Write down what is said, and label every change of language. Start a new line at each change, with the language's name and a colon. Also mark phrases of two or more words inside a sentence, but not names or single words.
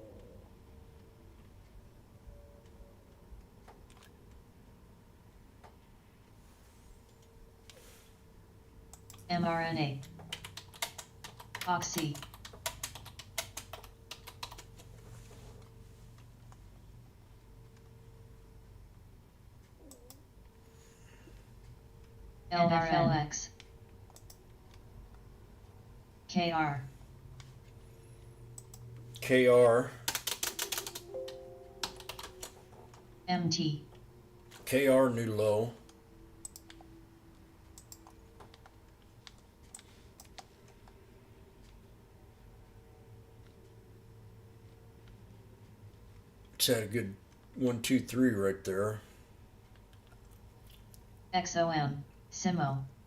English: mRNA. Oxy. NFLX. KR. KR. MT. KR new low. It's had a good 1, 2, 3 right there. XOM. Simo.